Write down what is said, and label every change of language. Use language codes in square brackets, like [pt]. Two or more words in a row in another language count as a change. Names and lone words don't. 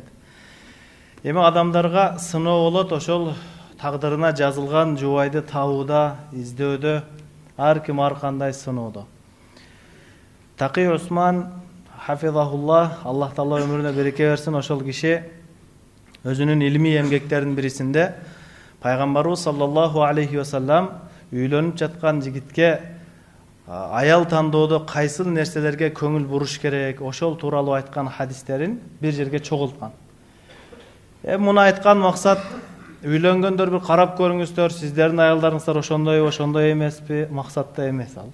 [ky] Эми адамдарга сыноо болот, ошол тагдырына жазылган жубайды табууда, издөдө, ар ким ар кандай сыноодо. Такый Усман хафизахуллах, Аллах Таала өмүрүнө береке берсин, ошол киши өзүнүн илмий эмгектеринин бирисинде пайгамбарыбыз [ar] صلى الله عليه وسلم [ky] үйлөнүп жаткан жигитке аял тандоодо кайсыл нерселерге көңүл буруш керек, ошол тууралуу айткан хадистерин бир жерге чогулткан. Муну айткан максат үйлөнгөндөр бир карап көрүңүздөр, сиздердин аялдарыңыздар ошондой эмеспи, максатта эмес ал.